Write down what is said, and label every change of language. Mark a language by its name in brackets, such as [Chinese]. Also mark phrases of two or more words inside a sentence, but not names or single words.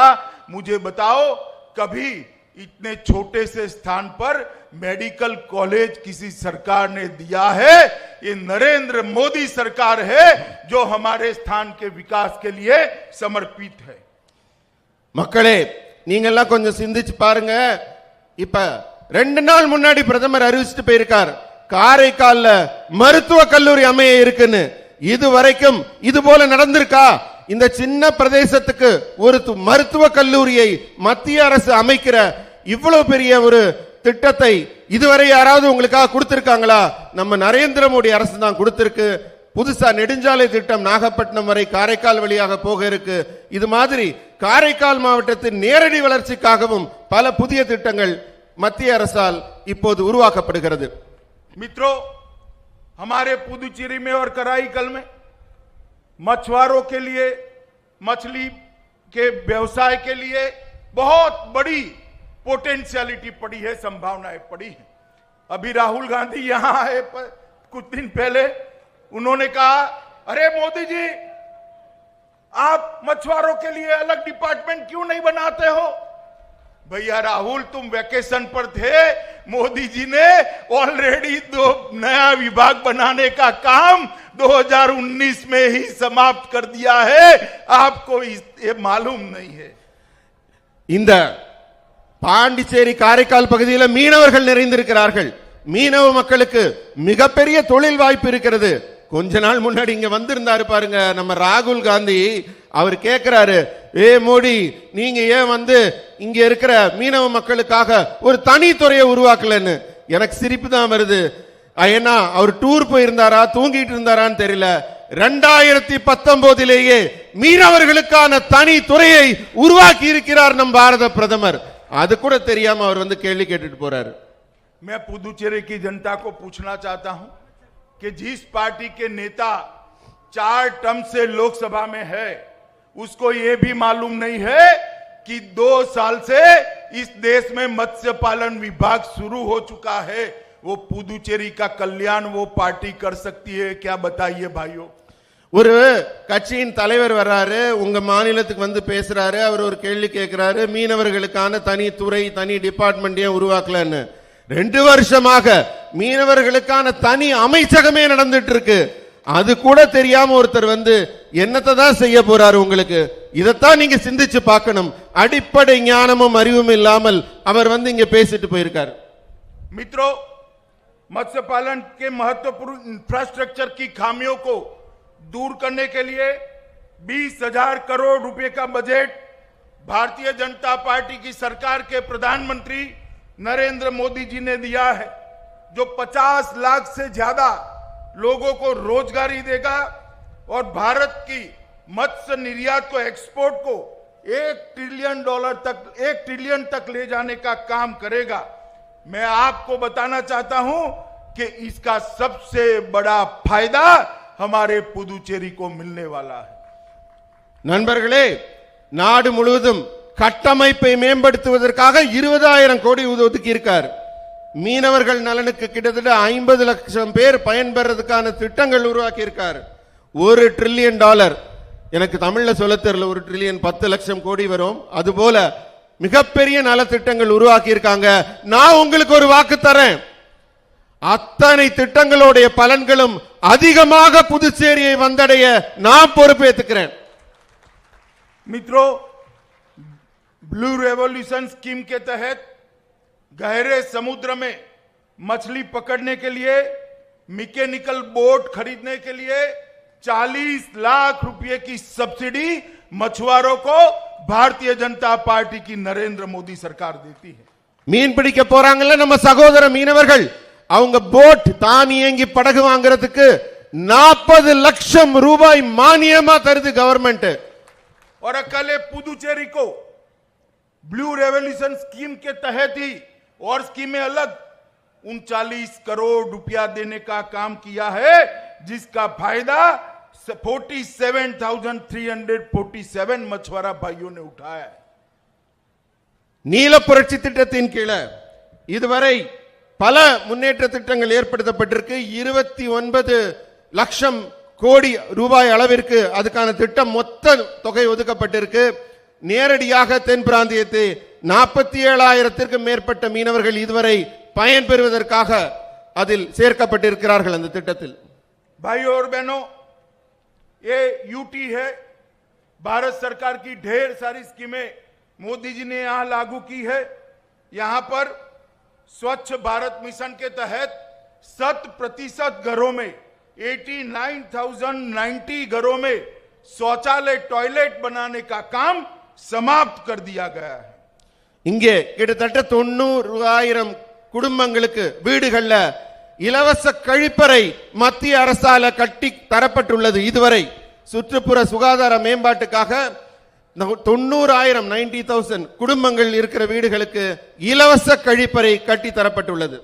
[Hindi] मुझे बताओ, कभी इतने छोटे से स्थान पर मेडिकल कॉलेज किसी सरकार ने दिया है? ये नरेंद्र मोदी सरकार है जो हमारे स्थान के विकास के लिए समर्पित है. [Tamil] மக்களே, நீங்க எல்லாம் கொஞ்சம் சிந்திச்சு பாருங்க. இப்ப 2 நாள் முன்னாடி பிரதமர் அறிவிச்சிட்டு போயிருக்கார், காரைக்கால்ல மருத்துவ கல்லூரி அமைய இருக்குன்னு. இதுவரைக்கும் இது போல நடந்திருக்கா? இந்த சின்ன பிரதேசத்துக்கு ஒரு மருத்துவ கல்லூரியை மத்திய அரசு அமைக்கிற இவ்வளவு பெரிய ஒரு திட்டத்தை இதுவரை யாராவது உங்களுக்காக கொடுத்திருக்காங்களா? நம்ம நரேந்திர மோடி அரசு தான் கொடுத்திருக்கு. புதுசா நெடுஞ்சாலை திட்டம் நாகப்பட்டினம் வரை காரைக்கால் வழியாக போக இருக்கு. இது மாதிரி காரைக்கால் மாவட்டத்தின் நேரடி வளர்ச்சிக்காகவும் பல புதிய திட்டங்கள் மத்திய அரசால் இப்போது உருவாக்கப்படுகிறது. [Hindi] मित्रों, हमारे पुदुचेरी में और कराईकल में मछुआरों के लिए, मछली के व्यवसाय के लिए बहुत बड़ी पोटेंशियलिटी पड़ी है, संभावनाएं पड़ी है. अभी राहुल गांधी यहां आए कुछ दिन पहले, उन्होंने कहा, अरे मोदी जी, आप मछुआरों के लिए अलग डिपार्टमेंट क्यों नहीं बनाते हो? भैया राहुल, तुम वेकेशन पर थे. मोदी जी ने ऑलरेडी 2 नया विभाग बनाने का काम 2019 में ही समाप्त कर दिया है. आपको ये मालूम नहीं है. [Tamil] இந்த பாண்டிச்சேரி காரைக்கால் பகுதியில் மீனவர்கள் நிறைந்திருக்கிறார்கள். மீனவ மக்களுக்கு மிகப்பெரிய தொழில் வாய்ப்பு இருக்கிறது. கொஞ்ச நாள் முன்னாடி இங்க வந்திருந்தாரு பாருங்க நம்ம ராகுல் காந்தி. அவர் கேட்கிறாரு, ஏ மோடி, நீங்க ஏன் வந்து இங்க இருக்கிற மீனவ மக்களுக்காக ஒரு தனி துறையை உருவாக்கலன்னு. எனக்கு சிரிப்பு தான் வருது. ஏன்னா அவர் டூர் போயிருந்தாரா, தூங்கிட்டு இருந்தாரான்னு தெரியல. 2019 மீனவர்களுக்கான தனி துறையை உருவாக்கி இருக்கிறார் நம் பாரத பிரதமர். அது கூட தெரியாம அவர் வந்து கேள்வி கேட்டுட்டு போறாரு. [Hindi] मैं पुदुचेरी की जनता को पूछना चाहता हूं कि जिस पार्टी के नेता 4 टर्म से लोकसभा में है, उसको यह भी मालूम नहीं है कि 2 साल से इस देश में मत्स्य पालन विभाग शुरू हो चुका है. वो पुदुचेरी का कल्याण वो पार्टी कर सकती है क्या? बताइए भाइयों. [Tamil] ஒரு கட்சியின் தலைவர் வர்றாரு, உங்க மாநிலத்துக்கு வந்து பேசுறாரு. அவர் ஒரு கேள்வி கேட்கிறாரு, மீனவர்களுக்கான தனி துறை, தனி டிபார்ட்மெண்ட் ஏன் உருவாக்கலன்னு. 2 வருஷமாக மீனவர்களுக்கான தனி அமைச்சகமே நடந்துட்டு இருக்கு. அது கூட தெரியாம ஒருத்தர் வந்து என்னத்தை தான் செய்ய போறாரு உங்களுக்கு? இதத்தான் நீங்க சிந்திச்சு பார்க்கணும். அடிப்படை ஞானமும் அறிவும் இல்லாமல் அவர் வந்து இங்க பேசிட்டு போயிருக்காரு. [Hindi] मित्रों, मत्स्य पालन के महत्वपूर्ण इंफ्रास्ट्रक्चर की खामियों को दूर करने के लिए 20,000 करोड़ रुपए का बजट भारतीय जनता पार्टी की सरकार के प्रधानमंत्री नरेंद्र मोदी जी ने दिया है, जो 50 लाख से ज्यादा लोगों को रोजगारी देगा और भारत की मत्स्य निर्यात को, एक्सपोर्ट को $1 ट्रिलियन तक ले जाने का काम करेगा. मैं आपको बताना चाहता हूं कि इसका सबसे बड़ा फायदा हमारे पुदुचेरी को मिलने वाला है. [Tamil] நண்பர்களே, நாடு முழுவதும் கட்டமைப்பை மேம்படுத்துவதற்காக 20,000 கோடி ஒதுக்கி இருக்கார். மீனவர்கள் நலனுக்கு கிட்டத்தட்ட 50 லட்சம் பேர் பயன்பெறதுக்கான திட்டங்கள் உருவாக்கி இருக்கார். $1 ட்ரில்லியன். எனக்கு தமிழ்ல சொல்ல தெரியல, 1 ட்ரில்லியன் 10 லட்சம் கோடி வரும். அதுபோல மிகப்பெரிய நலத்திட்டங்கள் உருவாக்கி இருக்காங்க. நான் உங்களுக்கு ஒரு வாக்கு தரேன், அத்தனை திட்டங்களுடைய பலன்களும் அதிகமாக புதுச்சேரியை வந்தடைய நான் பொறுப்பேற்றுக்கிறேன். [Hindi] मित्रों, ब्लू रेवोल्यूशन स्कीम के तहत गहरे समुद्र में मछली पकड़ने के लिए [English] mechanical boat [Hindi] खरीदने के लिए 40 लाख रुपए की सब्सिडी मछुआरों को भारतीय जनता पार्टी की नरेंद्र मोदी सरकार देती है. [Tamil] மீன் பிடிக்க போறாங்கல்ல நம்ம சகோதர மீனவர்கள், அவங்க போட் தானியங்கி படகு வாங்குறதுக்கு 40 லட்சம் ரூபாய் மானியமா தருது கவர்மெண்ட். [Hindi] और कल पुदुचेरी को ब्लू रेवोल्यूशन स्कीम के तहत ही और स्कीमें अलग 39 करोड़ रुपया देने का काम किया है, जिसका फायदा 47,347 मछुआरा भाइयों ने उठाया है. [Tamil] நீல புரட்சி திட்டத்தின் கீழே இதுவரை பல முன்னேற்ற திட்டங்கள் ஏற்படுத்தப்பட்டிருக்கு. 29 லட்சம் கோடி ரூபாய் அளவிற்கு அதுக்கான திட்டம் மொத்த தொகை ஒதுக்கப்பட்டிருக்கு. நேரடியாக தென் பிராந்தியத்தை 47,000 மேற்பட்ட மீனவர்கள் இதுவரை பயன்பெறுவதற்காக அதில் சேர்க்கப்பட்டிருக்கிறார்கள் அந்த திட்டத்தில். [Hindi] भाइयों और बहनों, ये यूटी है. भारत सरकार की ढेर सारी स्कीमें मोदी जी ने यहां लागू की है. यहां पर स्वच्छ भारत मिशन के तहत 100% घरों में 89,090 घरों में शौचालय टॉयलेट बनाने का काम समाप्त कर दिया गया है. [Tamil] இங்கே கிட்டத்தட்ட 90,000 குடும்பங்களுக்கு வீடுகள்ல இலவச கழிப்பறை மத்திய அரசால கட்டி தரப்பட்டுள்ளது. இதுவரை சுற்றுப்புற சுகாதார மேம்பாட்டுக்காக 90,000 குடும்பங்கள் இருக்கிற வீடுகளுக்கு இலவச கழிப்பறை கட்டி தரப்பட்டுள்ளது.